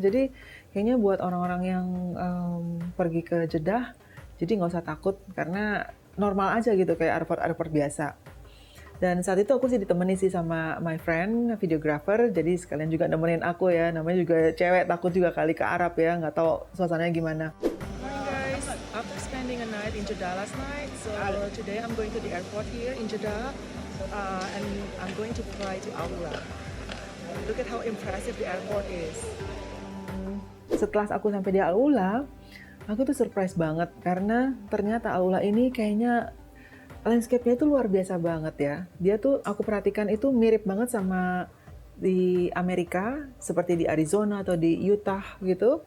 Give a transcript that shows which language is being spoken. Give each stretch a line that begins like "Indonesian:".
Indonesian: Jadi kayaknya buat orang-orang yang pergi ke Jeddah, jadi nggak usah takut karena normal aja gitu kayak airport biasa. Dan saat itu aku sih ditemani sih sama
English: my friend, videographer,
Indonesian: jadi sekalian juga nemenin aku ya, namanya juga cewek, takut juga kali ke Arab ya, nggak tahu suasananya gimana.
English: Morning guys, after spending a night in Jeddah last night, so today I'm going to the airport here in Jeddah, and I'm going to fly to Al-Ula. Look at how impressive the airport is.
Indonesian: Setelah aku sampai di Al-Ula, aku tuh surprise banget karena ternyata Al-Ula ini kayaknya landscape-nya itu luar biasa banget ya. Dia tuh aku perhatikan itu mirip banget sama di Amerika, seperti di Arizona atau di Utah gitu.